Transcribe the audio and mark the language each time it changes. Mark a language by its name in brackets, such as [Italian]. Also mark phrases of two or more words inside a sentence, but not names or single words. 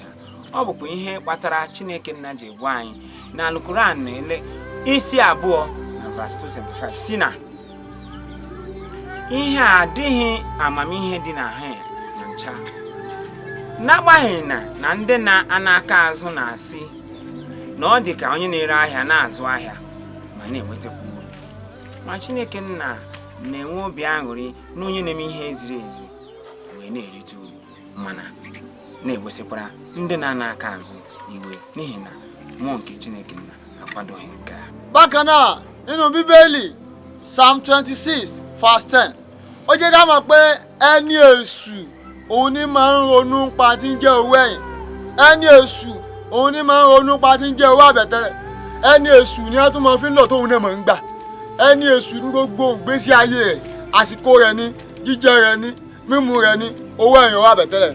[Igbo] Ọ bụkwa ihe kpatara Chineke nna ji gwa anyị na Al-Quran na-ele isi 2 na verse 275 si na ihe adịghị amamihe dị na ha na ncha, n'agbanyeghị na ndị na-anaka azụ na-asị na ọ dị ka onye na-ere ahịa na-azụ ahịa ma na-enwetakwa uru. Ma Chineke nna na-enwe obi aṅụrị na onye na-eme ihe ziri ezi wee na-erite uru, mana na-egosikwara ndị na-anaka azụ iwe n'ihi na mmụọ nke Chineke nna akwadoghị nke a. [Yoruba] Bákan náà nínú Bíbélì Psalm 26 verse 10 ó jẹ́ ká mọ̀ pé ẹni èṣù òun ni máa ń ronú pa tí ń jẹ́ owó ẹ̀yìn, ẹni èṣù òun ni máa ń ronú pa tí ń jẹ́ owó àbẹ̀tẹ́lẹ̀, ẹni èṣù ni wọ́n tún máa fi ń lọ tóun náà máa ń gbà, ẹni èṣù ní gbogbo ìgbésí ayé rẹ̀, àsìkò rẹ̀ ní, jíjẹ rẹ̀ ní, mímu rẹ̀ ní, owó ẹ̀yìn owó àbẹ̀tẹ́lẹ̀.